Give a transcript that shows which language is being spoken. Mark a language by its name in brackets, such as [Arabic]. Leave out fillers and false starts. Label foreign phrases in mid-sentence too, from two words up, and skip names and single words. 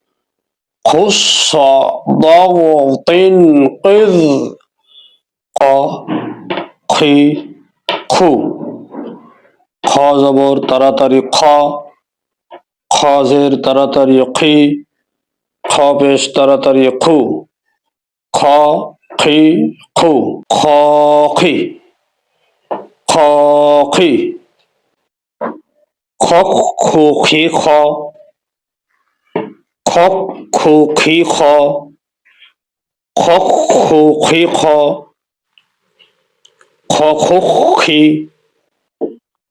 [Bangla] খ জবর তাড়াতাড়ি খ, খ জের তাড়াতাড়ি খি, খ পেশ তাড়াতাড়ি খু, খ খি খু, খ খি, খ খি, খ খু খি খ, খ খু খি খ, খ খু খি খ, খ খু খি, খ